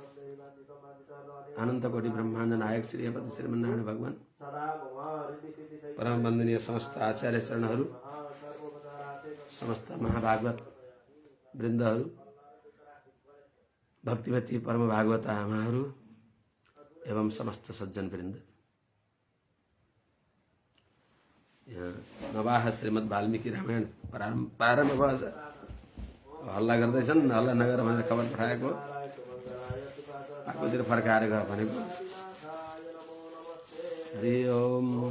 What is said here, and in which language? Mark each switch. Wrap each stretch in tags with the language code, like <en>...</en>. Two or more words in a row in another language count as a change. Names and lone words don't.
<ne>अनंत कोटि ब्रह्मांड नायक श्री अपति श्रीमन्नारायण भगवान परम वंदनीय समस्त आचार्य चरणहरू, समस्त महाभागवत वृन्दहरू, भक्तिवती परम भागवत आमाहरू एवं समस्त सज्जन वृन्द। यहाँ नवाह श्रीमद् वाल्मीकि रामायण प्रारम्भ भयो। हल्ला गर्दैछन्, हल्ला नगर भनेर खबर पठाएको, आफूतिर फर्काएर गयो भनेको। हरि ओम।</ne>